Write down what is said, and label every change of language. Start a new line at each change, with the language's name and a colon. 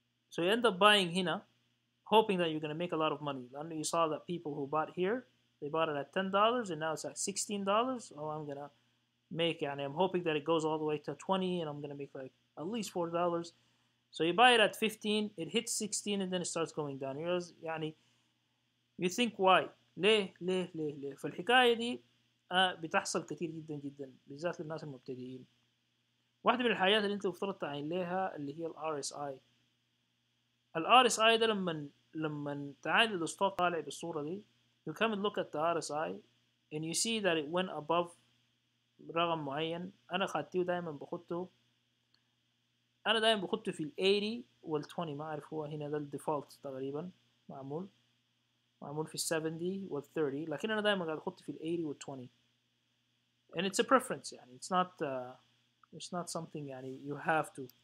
English: So you end up buying
Arabic: هنا,
English: hoping that you're gonna make a lot of money.
Arabic: لأنه
English: you saw that people who bought here, they bought it at $10 and now it's at $16. Oh, I'm gonna make,
Arabic: يعني
English: I'm hoping that it goes all the way to 20 and I'm gonna make like at least $4. So you buy it at 15, it hits 16 and then it starts going down.
Arabic: يعني
English: you think why؟
Arabic: ليه؟ فالحكاية دي بتحصل كتير جدا جدا بالذات للناس المبتدئين. واحدة من الحاجات اللي انت المفترض تعين لها اللي هي الار اس اي. الار اس اي ده لما تعاين الستوك طالع بالصورة دي
English: you come and look at the RSI and you see that it went above
Arabic: رقم معين. انا خدته دايما بخطه، انا دايما بخطه في ال 80 وال 20. ما اعرف هو هنا ده الديفولت تقريبا معمول في ال 70 وال 30، لكن انا دايما قاعد اخط في ال 80 وال 20
English: and it's a preference.
Arabic: يعني
English: it's not something يعني you have to.